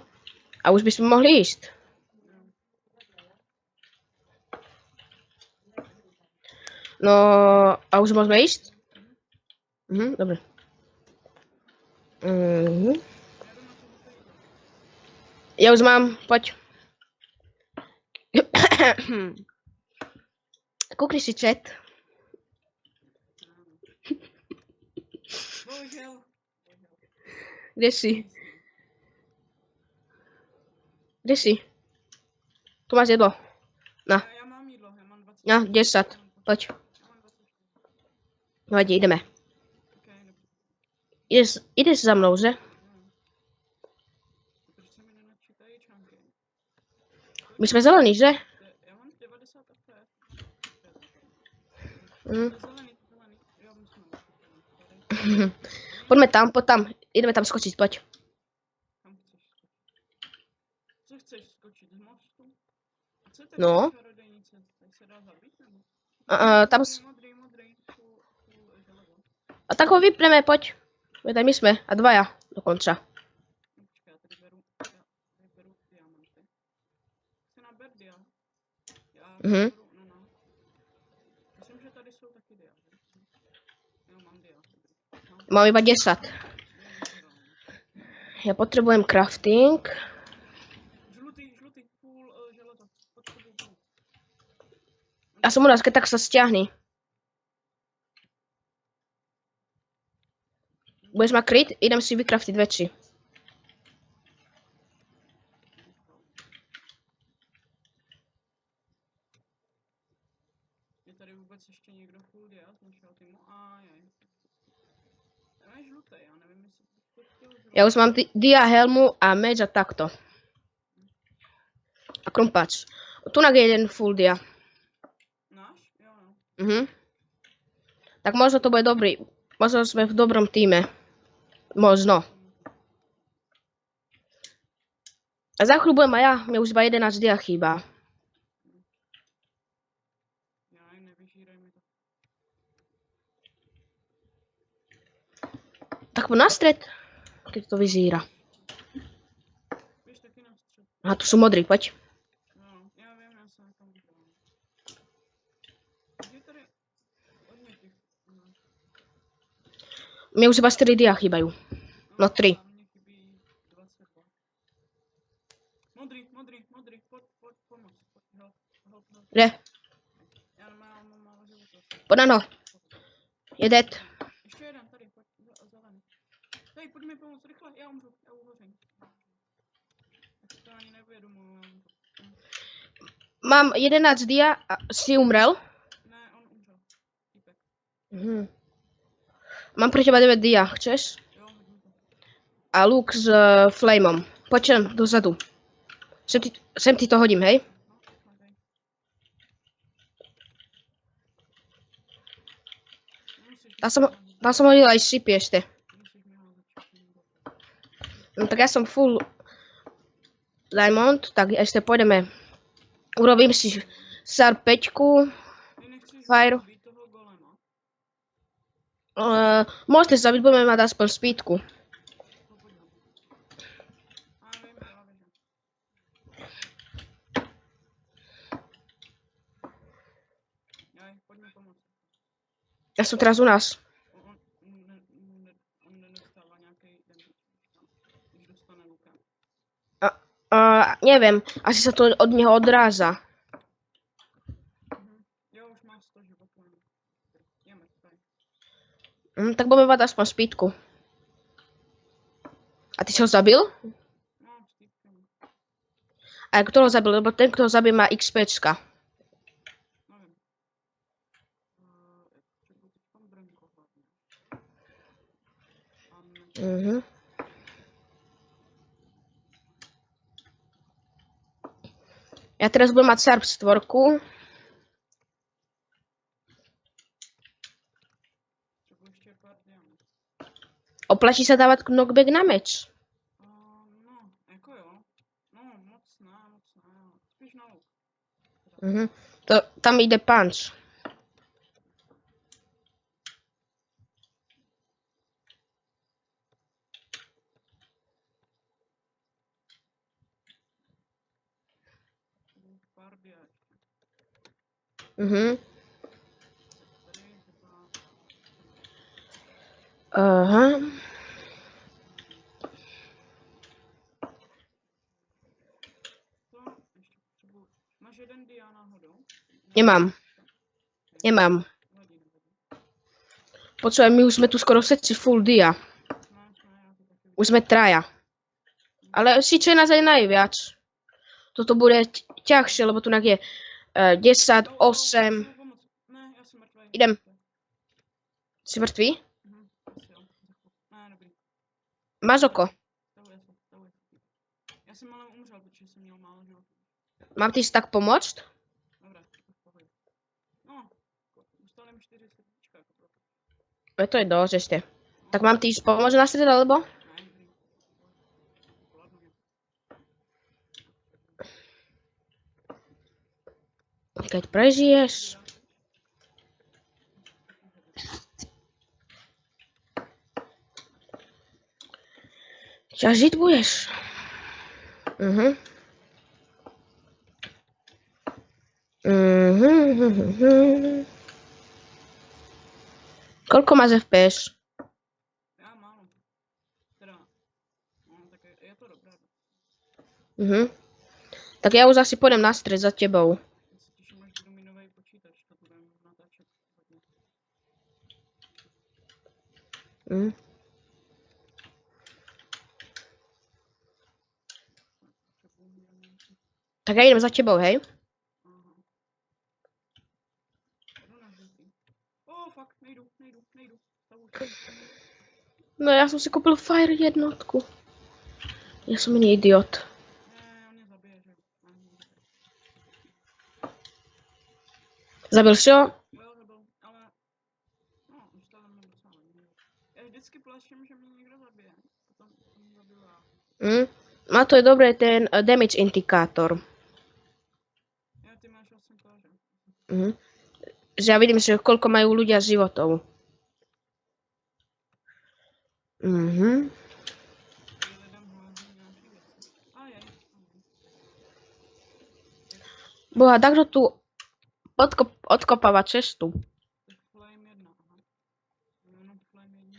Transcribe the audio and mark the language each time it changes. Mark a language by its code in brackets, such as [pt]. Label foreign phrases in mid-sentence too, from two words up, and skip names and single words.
[sk] A už by sme mohli ísť. No, a už môžeme ísť? Dobre. Ja už mám, poď. Kúkni si chat. [cs] Bohužel. [sk] Kde si? Kde si? Tu máš jedlo. Na. [cs] Já mám jídlo, já mám 20. [sk] Na, 10. Poď. [cs] Já mám 20. [sk] Vadí, ideme. [cs] Okay, dobře. [sk] Ideš za mnou, že? [cs] Proč se mi nenačítají články? [sk] My sme zelení, že? [cs] Já mám 90 FPS. Hm. Zelený. Jo, musím. [sk] Poďme tam, poď tam. Ideme tam skočiť, poď. [cs] Kam chceš skočit? Co chceš skočit? Z mostu? A co je to No. čarodejnice? Tak se dá zabít nebo? Tam... Modrý, železo. [sk] A tak ho vypneme, poď. Veď aj my sme. A dvaja dokonca. No, [cs] počkej, já tady beru diamanty. Chci naber diamant. Já beru, no. Myslím, že tady jsou taky diamanty. Jo, mám diamanty. [sk] Mám iba 10. Ja potrebujem crafting. [cs] Žlutý, půl železo. Potřebuji půl. [sk] Ja som u nás, keď tak sa stiahni. Budeš ma kryť? Idem si vykraftiť veci. [cs] Je tady vůbec ještě někdo full dia z našeho týmu? Ajaj. Ten je žlutý, já nevím, jestli to chtěl žlutý. [sk] Ja už mám dia, helmu a meč a takto. A krumpáč. Tunak je jeden full dia. [cs] Náš? Jo. [sk] Tak možno to bude dobrý. Možno sme v dobrom týme. Možno. A za chvíľu budem aj ja. Mne už iba 11 dia chýba. [cs] Já jim nevyžírej mi to. [sk] Tak poď na stred. Keď to vyzíra. [cs] Běž taky na střed. [sk] A tu sú modrí, poď. [cs] No, já vím, já jsem tam udělal. Je tady hodně těch. [sk] Mne už iba 4 dia chýbajú. No 3. [cs] A mně chybí 22. Modrý, pojď, pomoc. Help. Kde? Já mám málo života. [sk] Poď na no. Je dead. [cs] Ještě jeden, tady, pojď, zelený. Tady, pojď mi pomoct, rychle, já umřu, já uhořím. Já si to ani neuvědomuji, já umřu. [sk] Mám 11 dia a si umrel? [cs] Ne, on umřel. Týpek. [sk] Mám pre teba 9 dia, chceš? [cs] Jo, hodím to. [sk] A luk s flameom. Poď sem, dozadu. Sem ti to hodím, hej? No, okay. Tam som hodil aj šipy ešte. [cs] Musíš mi ho začít. [sk] No tak ja som [en] full diamond, [sk] tak ešte pôjdeme. Urobím si SAR 5. [cs] Ty nechceš Fire. zabít toho golema? [sk] Môžete zabiť, budeme mať aspoň spítku. [cs] To podívám. A vím právě, že. Jaj, pojď mi pomoct. [sk] Ja som teraz u nás. [cs] On nedostává nějaký damage, když dostane lukem. [sk] Neviem, asi sa to od neho odráza. [cs] Jo, už má 100 životů. Je mrtvý. [sk] Tak budeme mať aspoň spítku. A ty si ho zabil? [cs] No, stýpkem. [sk] A kto ho zabil? Lebo ten, kto ho zabil, má XPčka. [cs] Nevím. Potřebuji teď tam brnko hlavně. A Mhm. [sk] Ja teraz budem mať Sarp 4. [cs] potřebuji ještě pár diamant. [sk] Oplatí sa dávať knockback na meč. [cs] No, jako jo. No, moc ne. Spíš na luk. [sk] Tam ide punch. [cs] Pár dia ještě. Tady třeba... Aha. To ještě potřebuji... [sk] Máš jeden dia náhodou? Nemám. Nevadí. Počúvaj, my už sme tu skoro všetci full dia. [cs] No, já to taky [sk] Už sme traja. Ale síce je nás aj najviac. Toto bude ťažšie, lebo tu je 10, 8. [cs] Ne, já jsem mrtvý. [sk] Idem. Si mŕtvý? [cs] Asi jo. Ne, dobrý. [sk] Máš oko? [cs] Stahuje se. Já jsem ale umřel, protože jsem měl málo životů. [sk] Mám ti tak pomôcť? Dobré, to v pohodě. [cs] No, dostali mi 4 srdíčka jako pro. [sk] To je dosť ešte. Tak mám ti ísť pomôcť na stred, alebo? [cs] Ne, dobrý. Zvládnu je. [sk] Keď prežiješ. Žiť budeš. Koľko máš FPS? [cs] Já málo. Teda, no, tak je to dobré. [sk] Tak ja už asi pôjdem na stred za tebou. [cs] Já se těším, až budu mít nový počítač, to budeme natáčet hodně. [sk] Tak ja idem za tebou, hej? [cs] Aha. Jdu na žlutý. Fuck, nejdu. Stavuj. [sk] No ja som si kúpil Fire jednotku. Ja som iný idiot. [cs] Ne, on mě zabije, že jo. [sk] Zabil si ho? [cs] Jo, zabil, ale... No, už to tam docela hodně. Já vždycky plaším, že mě někdo zabije. Potom zabiju já. [sk] A to je dobré, ten damage indikátor. Ja, ty máš vlastne to, že? Že ja vidím, že koľko majú ľudia životov. [cs] Lidem hází nějaký věci. [sk] Boha, tak tu odkopáva cestu. [cs] Tak Flame 1, aha. Jenom Flame 1.